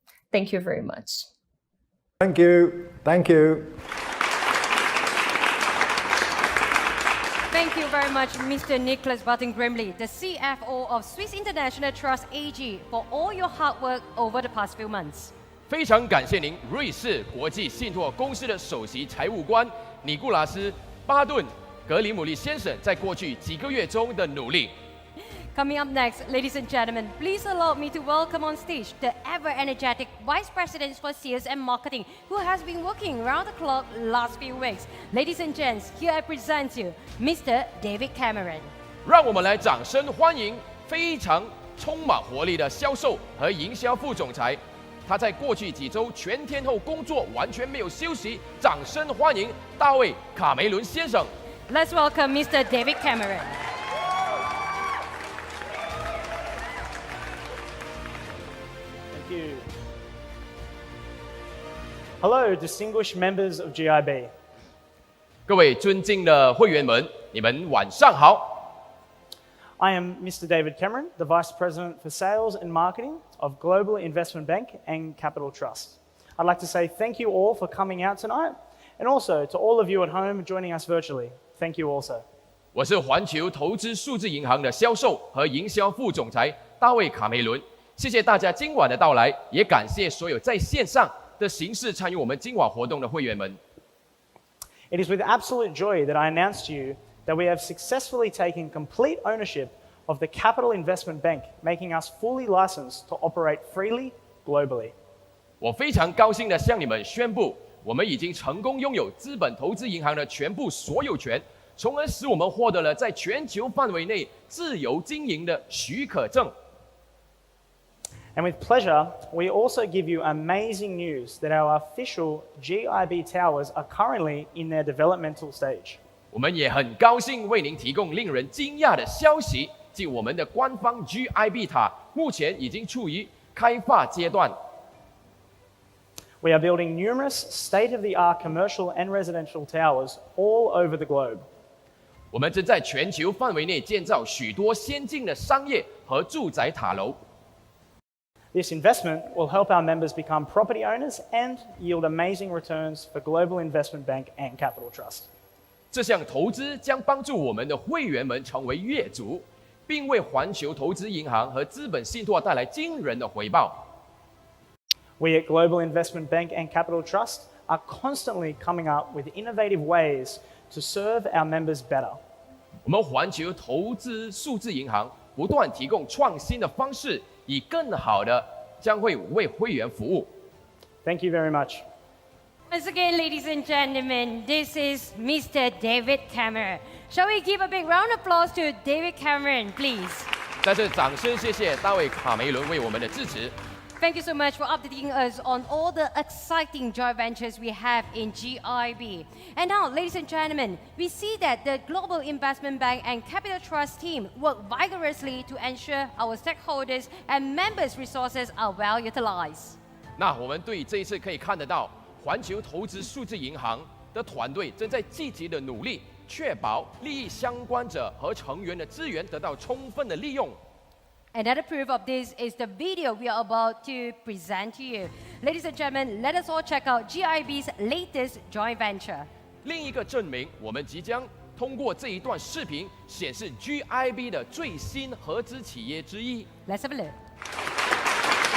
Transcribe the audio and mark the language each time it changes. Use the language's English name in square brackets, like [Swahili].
[English] Thank you very much. Thank you. Thank you. Thank you very much, Mr. Nicholas Barton Grimley, the CFO of Swiss International Trust AG, for all your hard work over the past few months. [Chinese] 非常感谢您，瑞士国际信托公司的首席财务官尼古拉斯·巴顿·格里姆利先生在过去几个月中的努力。 [English] Coming up next, ladies and gentlemen, please allow me to welcome on stage the ever-energetic Vice President for Sales and Marketing, who has been working round the clock last few weeks. Ladies and gents, here I present you, Mr. David Cameron. [Chinese] 让我们来掌声欢迎非常充满活力的销售和营销副总裁。他在过去几周全天候工作，完全没有休息。掌声欢迎大卫·卡梅伦先生。 [English] Let's welcome Mr. David Cameron. Thank you. Hello, distinguished members of GIB. [Chinese] 各位尊敬的会员们，你们晚上好。 [English] I am Mr. David Cameron, the Vice President for Sales and Marketing of Global Investment Bank and Capital Trust. I'd like to say thank you all for coming out tonight, and also to all of you at home joining us virtually. Thank you also. [Chinese] 我是环球投资数字银行的销售和营销副总裁大卫·卡梅伦。谢谢大家今晚的到来，也感谢所有在线上的形式参与我们今晚活动的会员们。 [English] It is with absolute joy that I announce to you that we have successfully taken complete ownership of the Capital Investment Bank, making us fully licensed to operate freely globally. [Chinese] 我非常高兴地向你们宣布，我们已经成功拥有资本投资银行的全部所有权，从而使我们获得了在全球范围内自由经营的许可证。 [English] And with pleasure, we also give you amazing news that our official GIB towers are currently in their developmental stage. [Chinese] 我们也很高兴为您提供令人惊讶的消息，即我们的官方 GIB 塔目前已经处于开发阶段。 [English] We are building numerous state-of-the-art commercial and residential towers all over the globe. [Chinese] 我们正在全球范围内建造许多先进的商业和住宅塔楼。 [English] This investment will help our members become property owners and yield amazing returns for Global Investment Bank and Capital Trust. [Chinese] 这项投资将帮助我们的会员们成为业主，并为环球投资银行和资本信托带来惊人的回报。 [English] We at Global Investment Bank and Capital Trust are constantly coming up with innovative ways to serve our members better. [Chinese] 我们环球投资数字银行不断提供创新的方式，以更好的将会为会员服务。 [English] Thank you very much. Once again, ladies and gentlemen, this is Mr. David Cameron. Shall we give a big round of applause to David Cameron, please? [Chinese] 在这掌声谢谢大卫·卡梅伦为我们的支持。 [English] Thank you so much for updating us on all the exciting joint ventures we have in GIB. And now, ladies and gentlemen, we see that the Global Investment Bank and Capital Trust team work vigorously to ensure our stakeholders and members' resources are well utilized. [Chinese] 那我们对这一次可以看得到，环球投资数字银行的团队正在积极的努力，确保利益相关者和成员的资源得到充分的利用。 [English] Another proof of this is the video we are about to present to you. Ladies and gentlemen, let us all check out GIB's latest joint venture. [Chinese] 另一个证明，我们即将通过这一段视频显示 GIB 的最新合资企业之一。 [English] Let's have a look.